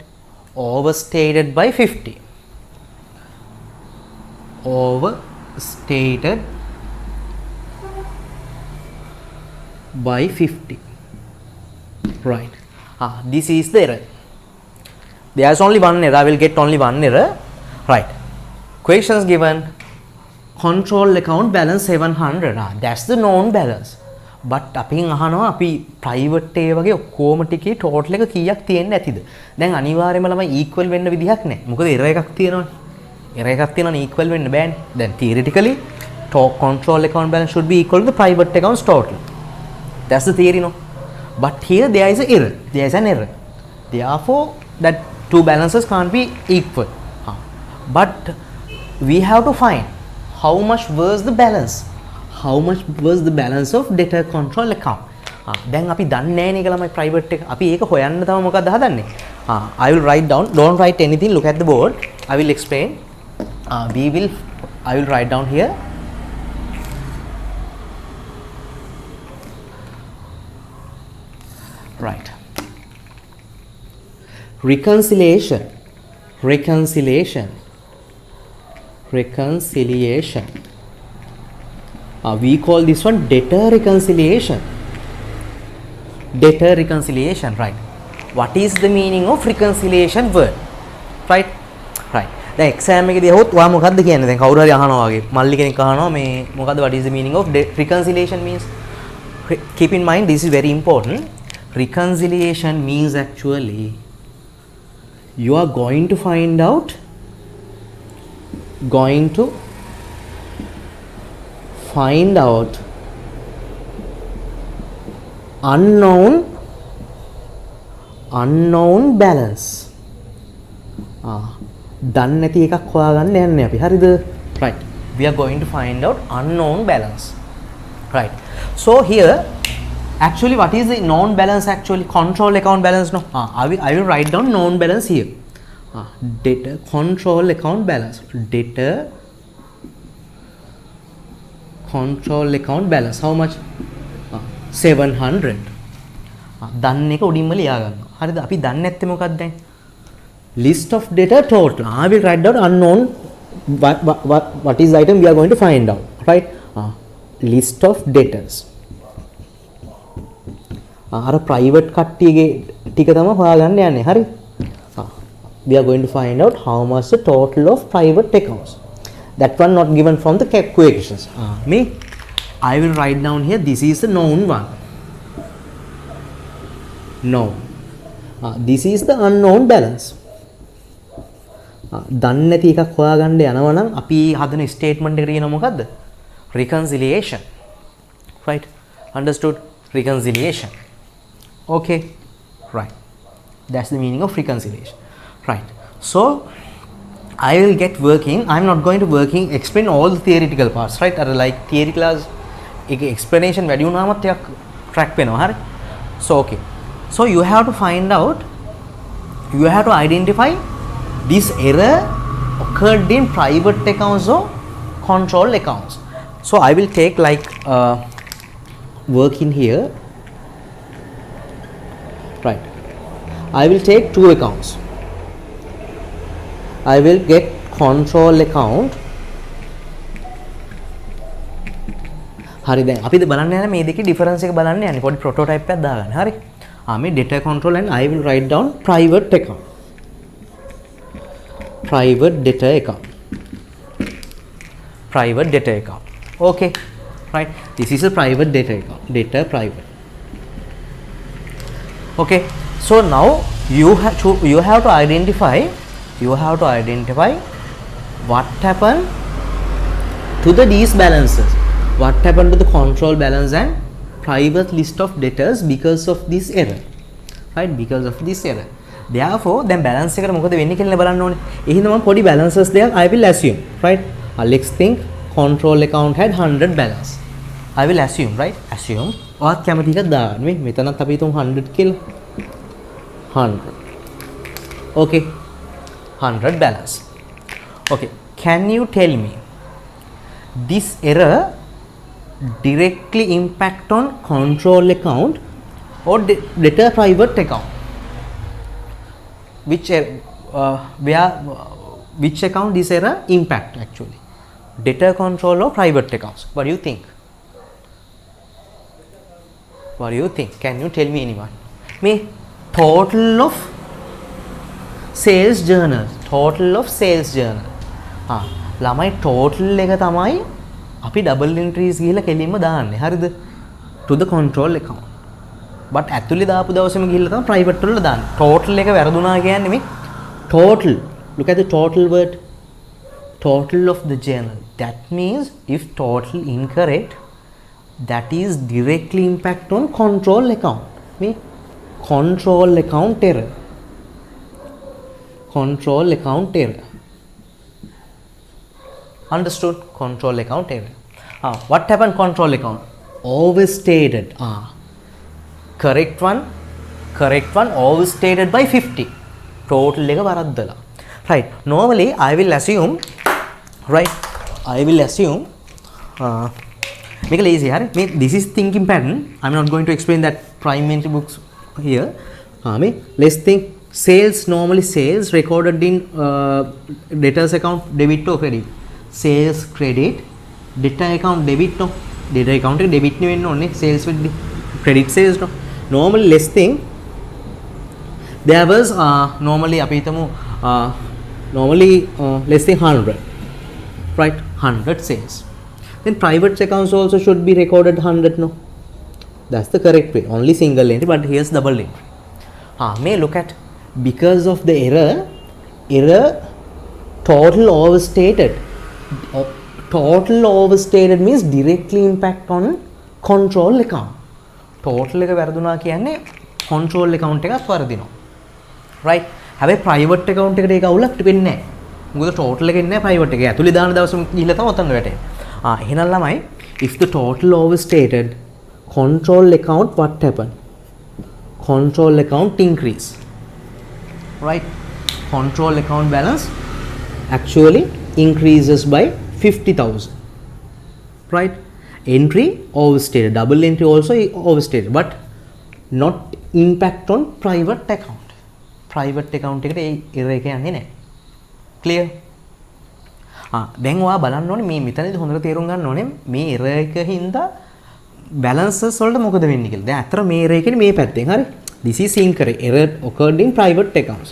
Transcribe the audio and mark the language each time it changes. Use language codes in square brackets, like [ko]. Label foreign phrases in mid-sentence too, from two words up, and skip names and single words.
[en] Overstated by 50. Overstated by 50, right? This is the error. There is only one error. I will get only one error, right? Questions given, control account balance 700. That's the known balance. [si] But අපින් අහනවා අපි private ඒ වගේ ඔක්කොම ටිකේ total එක කීයක් තියෙන්න ඇතිද? දැන් අනිවාර්යයෙන්ම ළමයි equal වෙන්න විදිහක් නැහැ. මොකද error එකක් තියෙනවනේ. Error එකක් තියෙනවනේ equal වෙන්න බෑනේ. [en] දැන් theoretically control account balance should be equal to the private accounts total. That's the theory, no? But here there is an error. There is an error. Therefore that two balances can't be equal. But we have to find how much was the balance. How much was the balance of debtor control account? [si] දැන් අපි දන්නේ නැහැ නේ ළමයි private එක. අපි ඒක හොයන්න තව මොකක්ද හදන්නේ? [en] I will write down. Don't write anything. Look at the board. I will explain. I will write down here. Right. Reconciliation. We call this one debtor reconciliation. Right? What is the meaning of reconciliation word? Right? [si] දැන් exam එකේදී අහුවොත් ඔයා මොකද්ද කියන්නේ? දැන් කවුරු හරි අහනවා වගේ මල්ලි කෙනෙක් අහනවා මේ මොකද්ද [en] what is the meaning of reconciliation means? Keep in mind this is very important. reconciliation means actually you are going to find out unknown balance. [si] දන්නේ නැති එකක් හොයාගන්න යන්නේ අපි. හරිද? [en] Right. We are going to find out unknown balance. Right. So here actually what is the known balance actually? Control account balance, no? I will write down known balance here. Debtor control account balance. Debtor control account balance. How much? 700. [si] දන්න එක උඩින්ම ලියා ගන්නවා. හරිද? අපි දන්නේ නැත්තේ මොකක්ද දැන්? [en] List of debtor total. I will write down unknown. What is the item we are going to find out, right? List of debtors. [si] අර private කට්ටියගේ ටික තමයි හොයාගන්න යන්නේ. හරි? [en] We are going to find out how much the total of private accounts. That one not given from the calculations. I will write down here. This is the known one. Known. This is the unknown balance. [si] දන්නේ නැති එකක් හොයාගන්න යනවා නම් අපි හදන ස්ටේට්මන්ට් එක කියනවා මොකද්ද? [en] Reconciliation. Right? Understood? Reconciliation. Okay. Right. That's the meaning of reconciliation. Right. So I will get working. I'm not going to explain all the theoretical parts, right? Or like theory class explanation [si] වැඩි වුණාමත් ටිකක් [en] track [si] වෙනවා. හරි? [en] So okay. So you have to identify this error occurred in private accounts or control accounts. So I will take like work in here. Right. I will take two accounts. I will get control account. [si] හරි දැන් අපිද බලන්න යන මේ දෙකේ difference එක බලන්න යන්නේ පොඩි prototype එකක් දාගන්න. හරි. [en] මේ debtor control and I will write down private account. Private debtor account. Private debtor account. Okay. Right. This is a private debtor account. Debtor private. Okay. So now you have to identify what happened to these balances. What happened to the control balance and private list of debtors because of this error. Right? Because of this error. Therefore, then balance [si] එකට මොකද වෙන්නේ කියලා බලන්න ඕනේ. එහෙනම් මම පොඩි [en] balances දෙයක් I will assume, right? Let's think control account had 100 balance. I will assume, right? Assume. [si] ඔයත් කැමති එකක් දාන්න. මෙතනත් අපි හිතමු 100 කියලා. 100. [en] Okay. 100 balance. Okay. Can you tell me this error directly impact on control account or debtor private account? Which account this error impact actually? Debtor control or private accounts? What do you think? What do you think? Can you tell me anyone? Me total of sales journal. Total of sales journal. [si] ළමයි total එක තමයි අපි [en] double entries [si] ගිහලා කෙලින්ම දාන්නේ. හරිද? [en] To the control account. But [si] ඇතුලේ දාපු දවසේම ගිහලා තමයි private වල දාන්නේ. [en] Total [si] එක වැරදුනා කියන්නේ මේ [en] total. Look at the total word. Total of the journal. That means if total incorrect, that is directly impact on control account. Me control account error. Control account error. Understood? Control account error. What happened control account? Overstated. Correct one overstated by 50. [si] Total එක වරද්දලා. [en] Right. Normally I will assume make it easy. This is thinking pattern. I'm not going to explain that primary books here. Let's think sales. Normally sales recorded in debtors account debit or credit. Sales credit. Debtor account debit no. Debtor account debit [si] නෙවෙන්න ඕනේ. [en] Sales with credit sales no. Normally let's think there was normally [si] අපි හිතමු [en] let's say 100, right? 100 sales. Then private accounts also should be recorded 100 no. That's the correct way. Only single entry, but here's double entry. May look at because of the error total overstated. Total overstated means directly impact on control account. [si] Total එක වැරදුනා කියන්නේ [en] control account [si] එකත් වරදිනවා. Right? හැබැයි [en] private account [si] එකට ඒක අවුලක් වෙන්නේ නැහැ. මොකද total එක ඉන්නේ private එකේ. ඇතුලේ දාන දවසම ගිහිල්ලා තමයි ඔතන වැටෙන්නේ. එහෙනම් ළමයි [en] if the total overstated control account what happen? Control account increase. Right? Control account balance actually increases by 50,000. Right? Entry overstated, double entry also overstated, but not impact on private account. Private account [si] එකට ඒ error එක යන්නේ නැහැ. Clear? දැන් ඔයා බලන්න ඕනේ මේ මෙතනදී හොඳට තේරුම් ගන්න ඕනේ මේ error එක හින්දා balances වලට මොකද වෙන්නේ කියලා. දැන් අතර මේ error එකනේ මේ පැත්තෙන් හරි. [en] This is incorrect. Error occurred in private accounts.